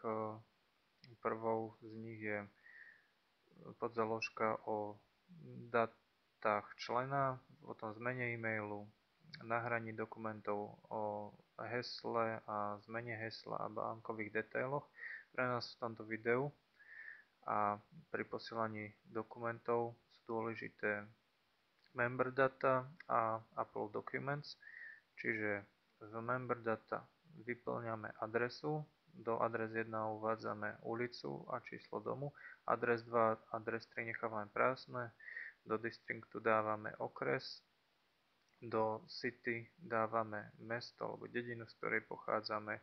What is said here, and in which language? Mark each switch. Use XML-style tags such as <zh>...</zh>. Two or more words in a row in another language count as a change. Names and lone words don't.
<sk>Prvou z nich je podzáložka o datách člena, potom zmene e-mailu, nahraní dokumentov, o hesle a zmene hesla a bankových detailoch. Pre nás v tomto videu a pri posielaní dokumentov sú dôležité</sk> <en>member data</en> <sk>a</sk> <en>upload documents,</en> <sk>čiže v</sk> <en>member data</en> <sk>vyplňame adresu, do adres 1 uvádzame ulicu a číslo domu, adres 2 a adres 3 nechávame prázdne, do districtu dávame okres, do city dávame mesto alebo dedinu, z ktorej pochádzame.</sk>